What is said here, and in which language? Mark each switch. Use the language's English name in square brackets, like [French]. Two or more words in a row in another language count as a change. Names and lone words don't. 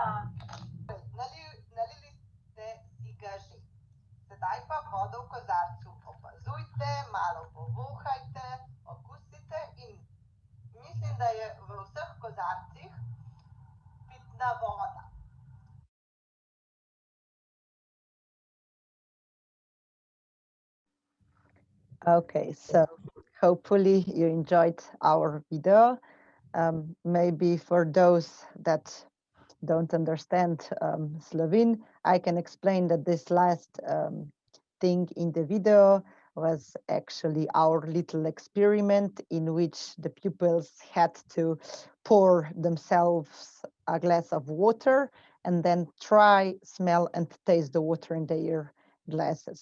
[Slovenian] Nalili ste si ga že. Sedaj pa vodo v kozarcu opazujte, malo povohajte, okusite in mislim, da je v vseh kozarcih pitna voda. [English] Okay, so hopefully you enjoyed our video. Maybe for those that don't understand Slovene, I can explain that this last thing in the video was actually our little experiment in which the pupils had to pour themselves a glass of water and then try, smell and taste the water in their glasses.